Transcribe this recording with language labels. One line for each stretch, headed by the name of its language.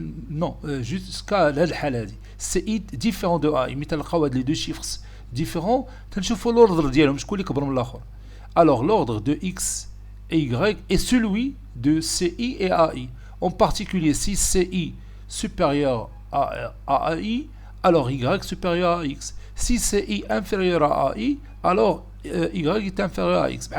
French: Non, jusqu'à
Arabic: هاد الحالة هادي
French: ci différent de a.
Arabic: ملي تلقاو هاد
French: les deux chiffres différents,
Arabic: تنشوفوا l'ordre ديالهم شكون اللي كبر من الآخر.
French: Alors l'ordre de x et y est celui de ci et ai. En particulier, si ci supérieur à ai, alors y supérieur à x. Si ci inférieur à ai, alors y est inférieur à x.